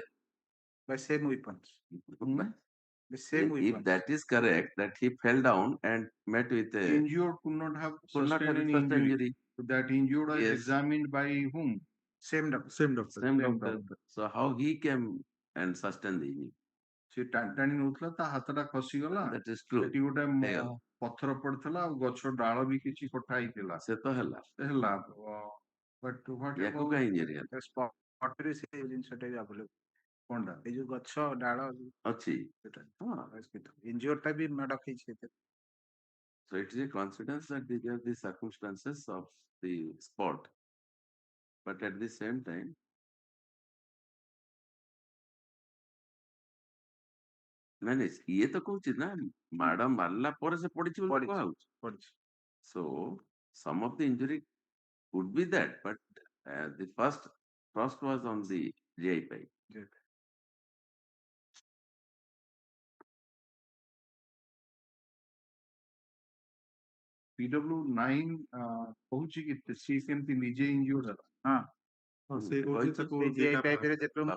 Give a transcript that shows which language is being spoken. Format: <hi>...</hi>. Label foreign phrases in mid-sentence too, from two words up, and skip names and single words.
<en>by same weapons. The same If weapons. that is correct, that he fell down and met with a Injured could not have sustained any injury. So that injured is Yes. examined by whom? Same doctor. Same doctor. same doctor. So how he came and sustained the injury?</en> <or>ସେ ଟାଣି ନଉଥିଲା ତା ହାତଟା ଖସିଗଲା</or> <en>That is true.</en> <or>ସେଠି ଗୋଟେ ହେଇଗଲା। ପଥର ପଡିଥିଲା ଆଉ ଗଛ ଡାଳ ବି କିଛି କଟା ହେଇଥିଲା ସେ ତ ହେଲା। ହେଲା</or> <en>but what</en> <or>ୟାକୁ ଆବାଉଟ୍ କାହିଁ ଇଞ୍ଜୁରି ହେଲା? ସ୍ପଟରେ ସେ ଜିନିଷଟା ବି ଆଭେଲେବଲ କଣଟା ଏଇ ଯୋଉ ଗଛ ଡାଳ ଅଛି। ସେଟା ହଁ। ଇଞ୍ଜୁରଟା ବି ମାଡ ଖାଇଛି ସେଥିରେ।</or> <en>So it is a coincidence that these are the circumstances of the spot. But at the same time,</en> <or>ନାଇଁ ଇଏ ତ କହୁଛି ନା ମାଡ ମାରିଲା ପରେ ସେ ପଡିଛି ବୋଲି ପଡିଛି କୁହାହଉଛି। ପଡିଛି</or> <en>So some of the injury could be that, but the first thrust was on the GI pipe.</en> <or>PW9 କହୁଛି କି ସିଏ କେମିତି ନିଜେ ଇଞ୍ଜୁର୍ଡ ହେଲା। ହଁ ହଁ ସେ କହୁଛି କହିଛି। ତାକୁ ସେ ଜିଆଇ ଦିଟା ପାଇପରେ ଯେତେବେଳେ ମୁଁ</or>